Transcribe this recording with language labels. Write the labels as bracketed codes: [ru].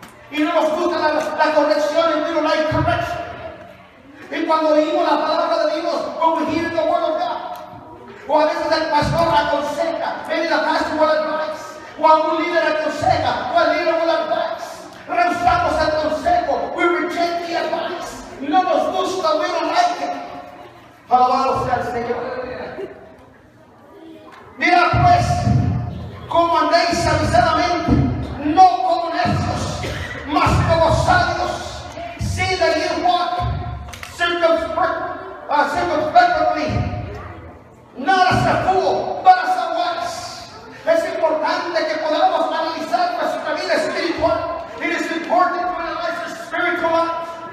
[es] Y no nos gusta la corrección, [en] we don't like correction. [es] Y cuando oímos la palabra de Dios, [en] when we hear the word of God, [es] o a veces el pastor aconseja, [en] maybe the pastor will advise, [es] o algún líder aconseja, o el líder [en] will advise, [es] rehusamos el consejo, [en] we reject the advice. [es] No nos gusta, [en] we don't like it. [es] Alabado sea el Señor. Mira pues, como andéis avisadamente, no como necios, mas como sabios. [en] See that you walk circumspectly, not as a fool, but as a wise. [es] Es importante que podamos analizar nuestra vida espiritual. [en] It is important to analyze our spiritual life.